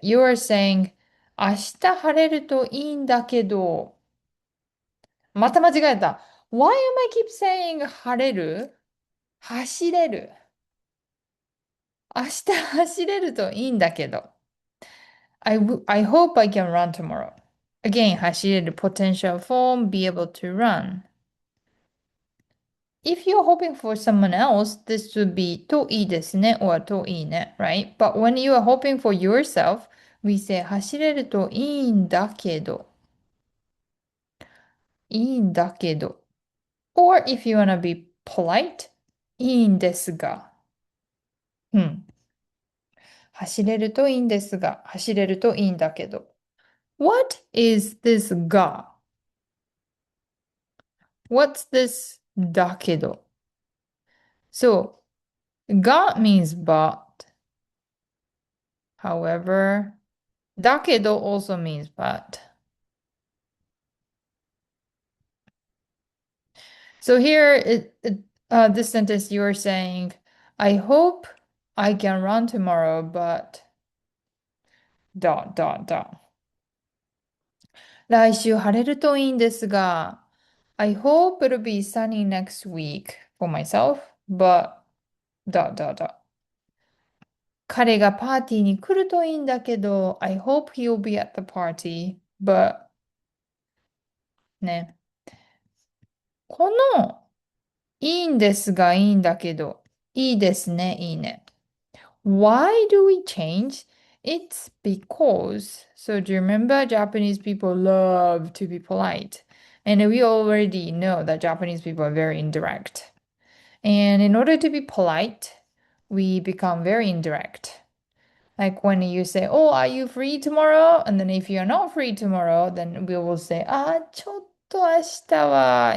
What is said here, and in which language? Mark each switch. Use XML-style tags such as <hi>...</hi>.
<ja>You are saying, 明日晴れるといいんだけど、また間違えた。</ja> <en>Why am I keep saying 晴れる走れる。</en> <ja>明日走れるといいんだけど。</ja> <en>I hope I can run tomorrow. Again, 走れる potential form, be able to run. If you're hoping for someone else, this would be といいですね or といいね, right? But when you are hoping for yourself, we say 走れるといいんだけど。いいんだけど。 Or if you want to be polite, いいんですが。</en> <ja>うん。走れるといいんですが。走れるといいんだけど。</ja> <en>What is this が What's this だけど So, が means but. However, だけど also means but. So here, this sentence you are saying, I hope I can run tomorrow, but dot dot dot. 来週晴れるといいんですが、 I hope it'll be sunny next week for myself, but dot dot dot. 彼がパーティーに来るといいんだけど、 I hope he'll be at the party, but ね。</en> <ja>このいいんですがいいんだけど、いいですね、いいね。</ja> <en>Why do we change? It's because. So do you remember Japanese people love to be polite? And we already know that Japanese people are very indirect. And in order to be polite, we become very indirect. Like when you say, "Oh, are you free tomorrow?" And then if you're not free tomorrow, then we will say, "Ah, ちょっと明日は."</en>